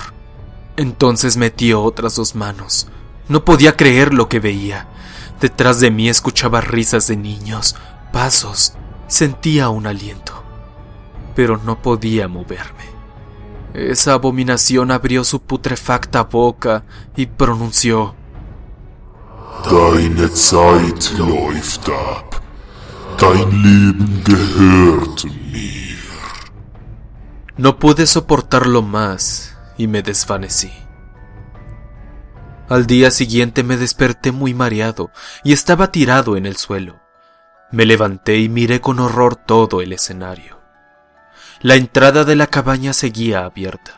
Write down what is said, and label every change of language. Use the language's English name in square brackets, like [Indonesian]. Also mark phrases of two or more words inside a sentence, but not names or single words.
[Spanish] Entonces metió otras dos manos. No podía creer lo que veía. Detrás de mí escuchaba risas de niños, pasos. Sentía un aliento, pero no podía moverme. Esa abominación abrió su putrefacta boca y pronunció: [German] Deine Zeit läuft ab. Dein Leben gehört mir. [Spanish] No pude soportarlo más y me desvanecí. Al día siguiente me desperté muy mareado y estaba tirado en el suelo. Me levanté y miré con horror todo el escenario. La entrada de la cabaña seguía abierta.